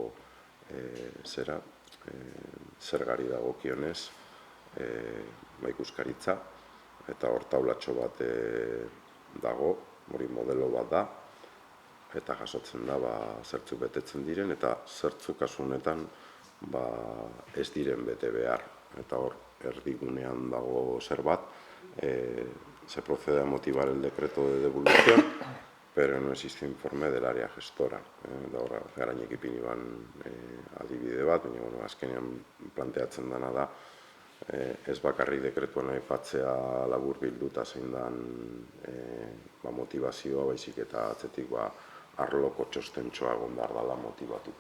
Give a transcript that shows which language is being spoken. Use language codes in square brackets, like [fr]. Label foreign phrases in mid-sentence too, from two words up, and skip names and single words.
[eu] zergari dagokionez ikuskaritza, eta hor taulatxo bat dago, hori modelo bat da, eta jasotzen da zertzuk betetzen diren, eta zertzuk kasu honetan ez diren bete behar. Eta hor erdigunean dago zer bat, [es] se procede a motivar el decreto de devolución, pero no existe informe del área gestora. [eu] Garainek ipini ban adibide bat, baina azkenean planteatzen dena da, ez bakarrik dekretuan aipatzea labur bilduta zein den motivazioa, baizik eta atzetik arloko txostentxoa egon behar dela motibatuta.